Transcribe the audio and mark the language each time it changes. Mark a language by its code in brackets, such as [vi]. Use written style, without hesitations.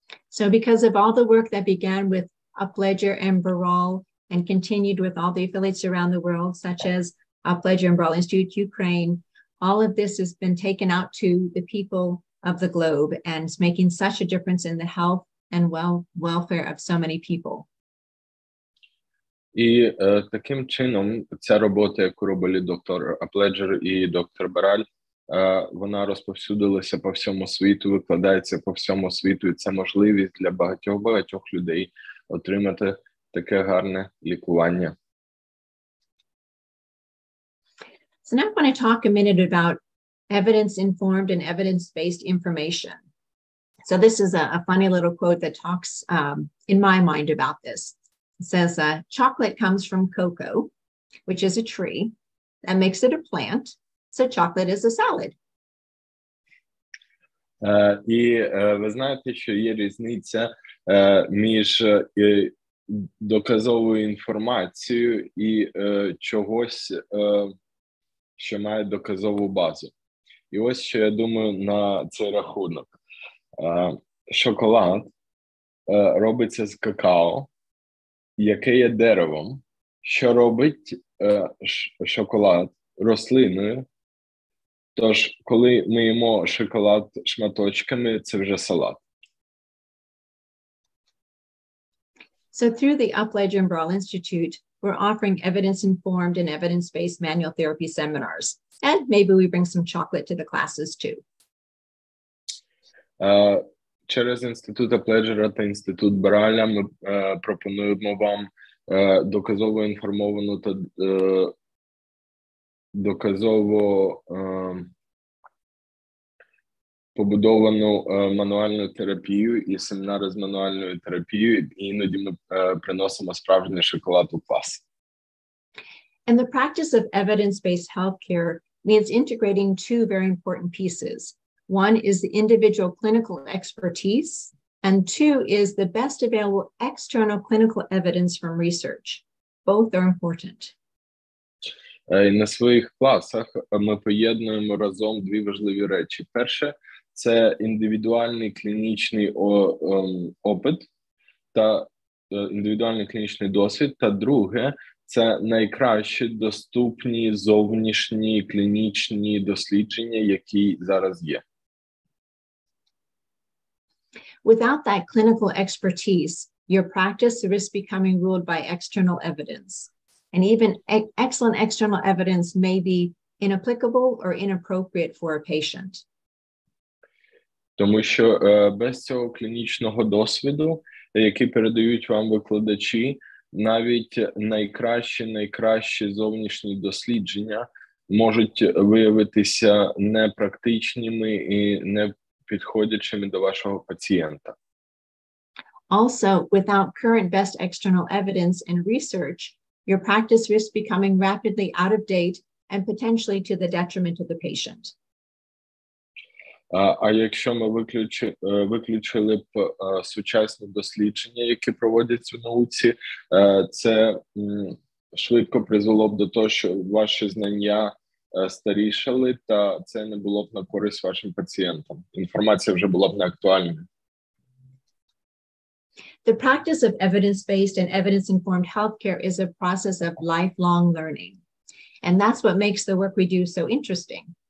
[en] So because of all the work that began with Aplejera and Baral and continued with all the affiliates around the world, such as Aplejera and Baral Institute Ukraine, all of this has been taken out to the people of the globe and it's making such a difference in the health and welfare of so many people. [uk] І таким чином ця робота, яку робили доктор Апледжер і доктор Бараль, вона розповсюдилася по всьому світу, викладається по всьому світу, і це можливість для багатьох людей отримати таке гарне лікування. [en] So now I want to talk a minute about evidence-informed and evidence-based information. So this is a funny little quote that talks in my mind about this. It says, chocolate comes from cocoa, which is a tree. That makes it a plant. So chocolate is a salad. [uk] І ви знаєте, що є різниця між доказовою інформацією і чогось, що має доказову базу. І ось що я думаю на цей рахунок. Шоколад робиться з какао, яке є деревом, що робить шоколад рослиною. Тож, коли ми їмо шоколад шматочками, це вже салат. [en] So through the Aplejera and Baral Institute, we're offering evidence-informed and evidence-based manual therapy seminars. And maybe we bring some chocolate to the classes too. [uk] Через Інститут Апледжера та Інститут Бараля ми пропонуємо вам доказово інформовану та доказово побудовану мануальну терапію і семінари з мануальною терапією, і іноді ми приносимо справжній шоколад у клас. [en] And the practice of evidence-based healthcare means integrating two very important pieces. One is the individual clinical expertise, and two is the best available external clinical evidence from research. Both are important. [uk] На своїх класах ми поєднуємо разом дві важливі речі. Перше – це індивідуальний клінічний опит та індивідуальний клінічний досвід, та друге – це найкращі доступні зовнішні клінічні дослідження, які зараз є. [en] Without that clinical expertise, your practice risks becoming ruled by external evidence. And even excellent external evidence may be inapplicable or inappropriate for a patient. [uk] Тому що без цього клінічного досвіду, який передають вам викладачі, навіть найкращі зовнішні дослідження можуть виявитися непрактичними і не підходячими до вашого пацієнта. [en] Also, without current best external evidence and research, your practice risks becoming rapidly out of date and potentially to the detriment of the patient. [uk] А якщо ми виключили б сучасні дослідження, які проводяться в науці, це швидко призвело б до того, що ваші знання старішали, та це не було б на користь вашим пацієнтам. Інформація вже була б не актуальною. [en] The practice of evidence-based and evidence-informed healthcare is a process of lifelong learning. And that's what makes the work we do so interesting.